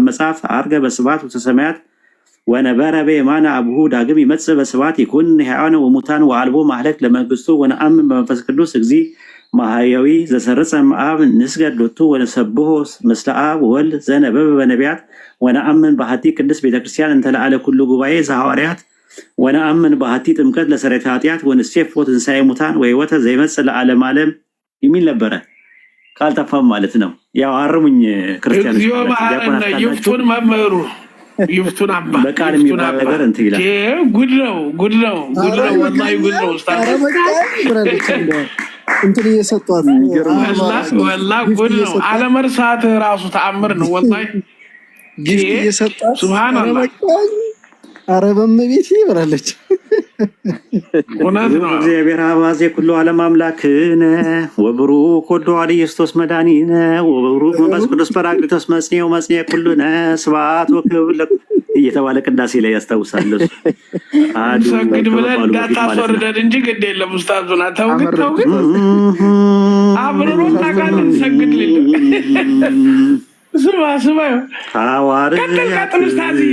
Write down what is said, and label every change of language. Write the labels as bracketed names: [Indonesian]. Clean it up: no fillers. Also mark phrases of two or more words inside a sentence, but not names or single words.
[Geez] መጽሐፍ ዐርገ በስብሐት ውስተ ሰማያት ወነበረ በየማነ አብሁ ዳግም ይመጽእ በስብሐት ይኩን ሕያዋነ ወሙታን ወአልቦ ማህለክ ለመንግሥቱ ወነአምን በመንፈስ ቅዱስ እግዚእ ማህያዊ ዘሰርጸ እምአብ ንስገድ ሎቱ ወነሰብሖ ምስለ አብ ወወልድ ዘነበበ በነቢያት ወነአምን በሐቲ ቅድስት ቤተክርስቲያን እንተ ለዓለ ኩሉ ጉባኤ ዘሐዋርያት ወነአምን በሐቲ ጥምቀት ለሰረተ ኃጢአት ወንሴፎ ትንሣኤ ሙታን ወሕይወተ ዘይመጽእ ለዓለመ ዓለም [Amharic] የሚል ነበረ። ካልጠፋም ማለት ነው። ያው አርሙኝ ክርስቲያኖች ይፍቱን መምህሩ ይፍቱን አባ በቃል የሚባል ነገር እንትን ይላል። ጉድ ነው ወላሂ ጉድ ነው። እንትን እየሰጧት ወላሂ ጉድ ነው። አለመርሳት ራሱ ተአምር ነው ወላሂ እየሰጧት ሱብሃንአላህ። ኧረ በእመቤቴ ብላለች። እውነት ነው። [Geez] እግዚአብሔር አባዜ ኩሉ ዓለም አምላክነ ወብሩክ ወልድ ዋሕድ ኢየሱስ መድኃኒነ ወብሩክ መንፈስ ቅዱስ ጰራቅሊጦስ መጽንዔ ኩሉነ ስብሐት ወክብር [Amharic] እየተባለ ቅዳሴ ላይ ያስታውሳል። ሰግድ ብለን እንዳታስወርደን እንጂ ግድ የለም ኡስታዙና ተው ግን አብረን ታውቃለህ። ሰግድ ልል ስማ ቀጥል ኡስታዝዬ